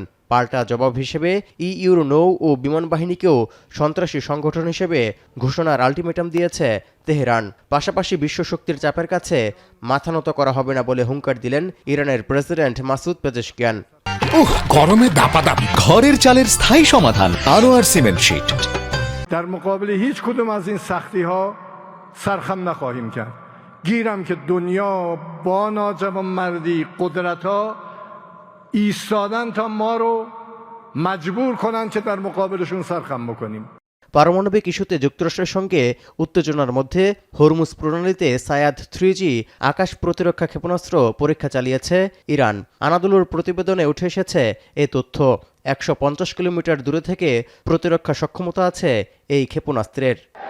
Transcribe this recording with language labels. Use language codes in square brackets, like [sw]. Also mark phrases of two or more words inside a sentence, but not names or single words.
[bn] পাল্টা জবাব হিসেবে ইইউর নৌ ও বিমান বাহিনীকেও সন্ত্রাসী সংগঠন হিসেবে ঘোষণার আলটিমেটাম দিয়েছে তেহরান। পাশাপাশি বিশ্বশক্তির চাপের কাছে মাথা নত করা হবে না বলে হুঙ্কার দিলেন ইরানের প্রেসিডেন্ট মাসুদ পেজেশকিয়ান। গরমে দাপাদাপি, ঘরের চালের স্থায়ী সমাধান আনোয়ার সিমেন্ট শীট। [fa] در مقابل هیچ کدوم از این سختی ها سرخم نخواهیم کرد. گیرم که دنیا با ناجوانمردی قدرت ها ایستادن تا ما رو مجبور کنن که در مقابلشون سرخم بکنیم. [bn] পারমাণবিক ইস্যুতে যুক্তরাষ্ট্রের সঙ্গে উত্তেজনার মধ্যে হরমুজ প্রণালীতে সায়াদ 3G আকাশ প্রতিরক্ষা ক্ষেপণাস্ত্র পরীক্ষা চালিয়েছে ইরান। আনাদোলুর প্রতিবেদনে উঠে এসেছে এ তথ্য। ১৫০ কিলোমিটার দূরে থেকে প্রতিরক্ষা সক্ষমতা আছে এই ক্ষেপণাস্ত্রের।